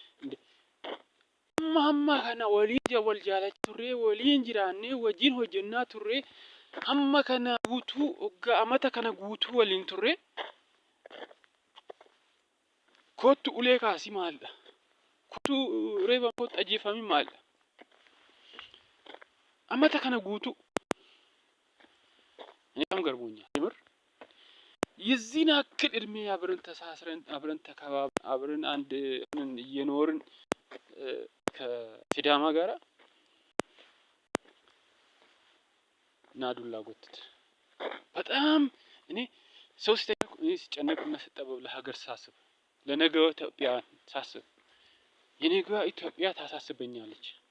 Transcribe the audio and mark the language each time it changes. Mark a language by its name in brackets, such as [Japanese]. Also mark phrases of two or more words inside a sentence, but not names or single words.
[Oromo] Amma kana wal jaalachaa turree waliin jiraannee wajjin hojjennaa turree amma kana guutuu hoggaa amata kana guutuu waliin turree kootu ulee kaasi maalidha? Kootu reeba kootu ajjeefamii maalidha? Amata kana guutuu [Amharic] እኔ በጣም ገርሞኛል የምር የዚህን ያክል እድሜ አብረን ተሳስረን አብረን ተከባብረን አብረን አንድ እየኖርን ከሲዳማ ጋራ ናዱላ ጎትት በጣም እኔ ሰው ሲጨነቅና ሲጠበብ ለሀገር ሳስብ ለነገው ኢትዮጵያ ሳስብ የነገዋ ኢትዮጵያ ታሳስበኛለች።